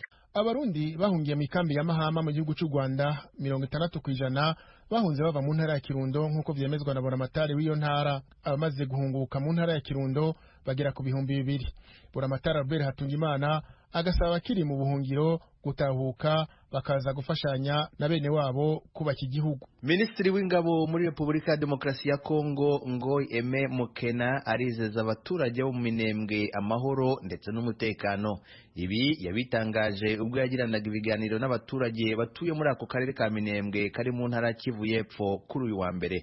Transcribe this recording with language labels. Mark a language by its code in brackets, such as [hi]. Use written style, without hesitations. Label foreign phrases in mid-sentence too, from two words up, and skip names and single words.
[rn] Abarundi bahungiye mu ikambi ya Mahama mu gihugu cy'u Rwanda 60% bahunze bava mu ntara ya Kirundo nk'uko vyemezwa na Buramatari w'iyo ntara. Abamaze guhunguka mu ntara ya Kirundo bagera ku 200. Buramatari Albert Hatungimana agasaba bakiri mu buhungiro gutahuka bakaza gufashanya na bene wabo kubaka igihugu. [rw] Minisitiri w'ingabo muri Repubulika ya Demokarasi ya Kongo Ngoy Aime Mukena arizeza abaturage bo mu Minembwe amahoro ndetse n'umutekano. Ibi yabitangaje ubwo yagiranaga ibiganiro n'abaturage batuye muri ako karere ka Minembwe kari mu ntara Kivu y'Epfo kuri uyu wa mbere.